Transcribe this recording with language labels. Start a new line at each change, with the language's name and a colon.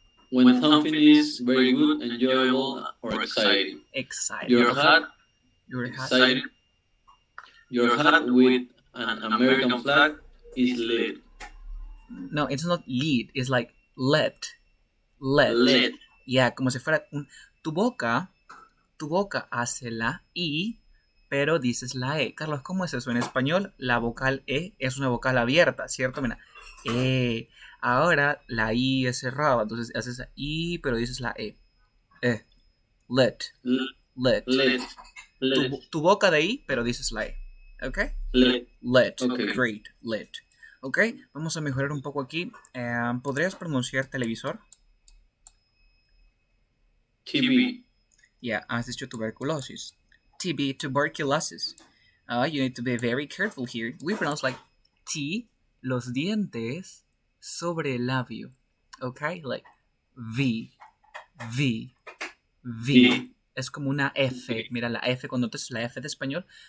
English: When something is very good, enjoyable, or exciting. Exciting. Your Okay. hat, Your hat. excited. Your hat with an American flag is lit. No, it's not lead. It's like let. Let. Lit. Yeah,
Spanish: como si fuera tu boca hace la I, pero dices la E. Carlos, ¿cómo es eso? En español, la vocal E es una vocal abierta, ¿cierto? Mira, E. Ahora la I es cerrada, entonces haces la I, pero dices la E.
English: Let. Let. Lit.
Spanish: Tu boca de I, pero dices la E. ¿Ok?
English: Lit. Let. Okay. Great. Let. ¿Ok?
Spanish: Vamos a mejorar un poco aquí. ¿Podrías pronunciar televisor?
English: TV.
Spanish: Yeah, has dicho tuberculosis. TB, tuberculosis.
English: You need to be very careful here. We pronounce like T,
Spanish: los dientes sobre el labio.
English: Okay? Like V, V, V. V.
Spanish: Es como una F. Mira la F cuando te la F de español.